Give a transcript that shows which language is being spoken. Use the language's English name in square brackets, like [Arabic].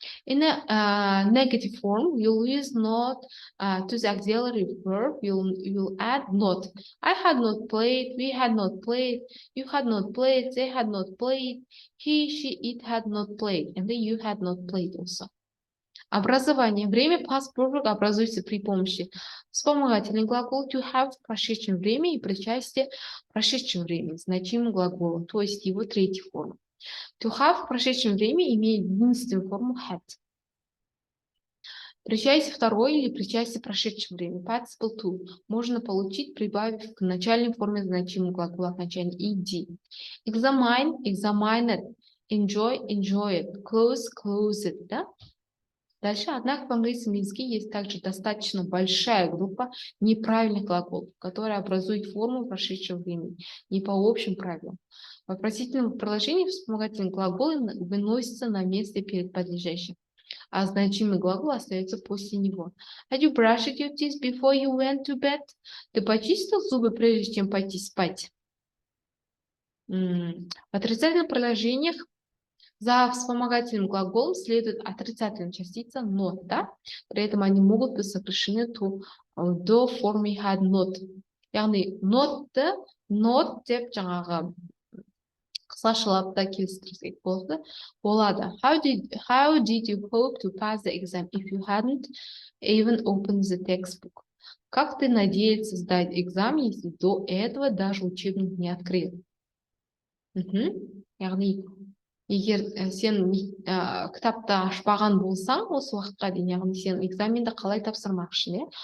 [English] In a negative form, you'll use not to the auxiliary verb. You'll add not. I had not played. We had not played. You had not played. They had not played. He, she, it had not played. And then you had not played also. [Russian] Образование. Время past perfect образуется при помощи вспомогательный глагол to have в прошедшем времени и причастие в прошедшем времени, значимого глагола, то есть его третьей формы. To have в прошедшем времени имеет единственную форму had. Причастие второе или причастие в прошедшем времени. Participle to можно получить, прибавив к начальной форме значимого глагола окончания ed. [English] Examine, examined. Enjoy, enjoyed. Close, closed. Да? [Russian] Дальше, однако, в английском языке есть также достаточно большая группа неправильных глаголов, которые образуют форму прошедшего времени, не по общим правилам. В вопросительном предложении вспомогательные глаголы выносятся на место перед подлежащим, а значимый глагол остается после него. [English] Had you brushed your teeth before you went to bed? [Russian] Ты почистил зубы, прежде чем пойти спать? В отрицательных предложениях за вспомогательным глаголом следует отрицательная частица not, да? При этом они могут быть сокращены до формы had not. [Kazakh] Яғни not'ты not деп жаңағы қысқашалап та келістірсек болады. [English] How did you hope to pass the exam if you hadn't even opened the textbook? [Russian] Как ты надеялся сдать экзамен, если до этого даже учебник не открыл? [Kazakh] Яғни егер сен кітапты ашпаған болсаң осы уақытқа дейін, яғни сен экзаменді қалай тапсырмақшың, иә?